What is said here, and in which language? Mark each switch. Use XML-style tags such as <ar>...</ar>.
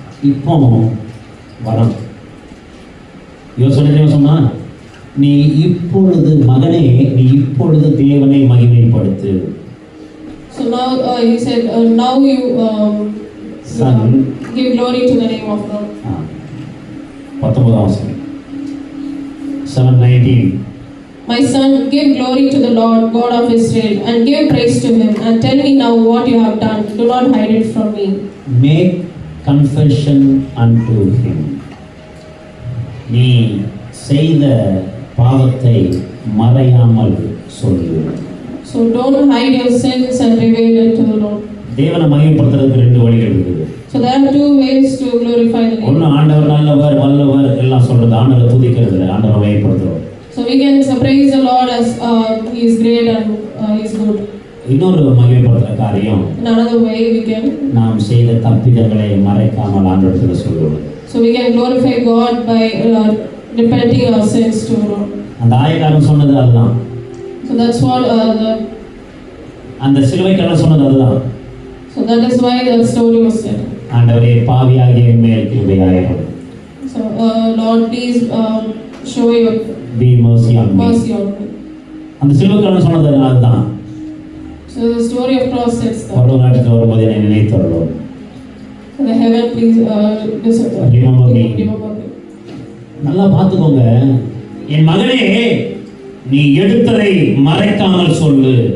<ta>இப்போ வரம் யோசனை சொன்னா, நீ இப்பொழுது மகனே, நீ இப்பொழுது தேவனை மகிமைப்படுத்து.</ta> <en>So now he said, now you Son, give glory to the name of God. 19 7:19. My son, give glory to the Lord God of Israel, and give praise to him, and tell me now what you have done. Do not hide it from me. Make confession unto him.</en> <ta>நீ செய்த பாவத்தை மறையாமல் சொல்லு.</ta> <en>So don't hide your sins and reveal it to the Lord.</en> <ta>தேவனை மகிமைப்படுத்துறதுக்கு ரெண்டு வழிகள் இருக்குது.</ta> <en>So there are two ways to glorify the name.</en> <ta>ஒன்னு ஆண்டவர் நல்லவர் வல்லவர் எல்லாம் சொல்றது, ஆண்டவரை துதிக்கிறது, ஆண்டவரை மகிமைப்படுத்துறது.</ta> <en>So we can praise the Lord as he is great and he is good.</en> <ta>இன்னொரு மகிமைப்படுத்துற காரியம்,</ta> <en>In another way we can,</en> <ta>நாம் செய்த தப்பிதங்களை மறைக்காமல் ஆண்டவரிடத்தில் சொல்லுவது.</ta> <en>so we can glorify God by repenting our sins to the Lord.</en> <ta>அந்த ஆயக்காரன் சொன்னது அதுதான்.</ta> <en>So that's what</en> <ta>அந்த சிலுவைக்காரன் சொன்னது அதுதான்.</ta> <en>so that is why the story was said.</en> <ta>ஆண்டவரே, பாவியாகிய மேல் கிருபையாயிரும்.</ta> <en>So Lord, please show your Be mercy on me. mercy on me.</en> <ta>அந்த சிலுவைக்காரன் சொன்னது அதுதான்.</ta> <en>So the story of cross says that.</en> <ta>பரலோகத்தில் வரும்போது என்னை நினைத்தருளும்.</ta> <en>So the heaven, please Remember me. remember me.</en> <ta>நல்லா பார்த்துக்கோங்க. என் மகனே, நீ எடுத்ததை மறைக்காமல் சொல்லு.</ta>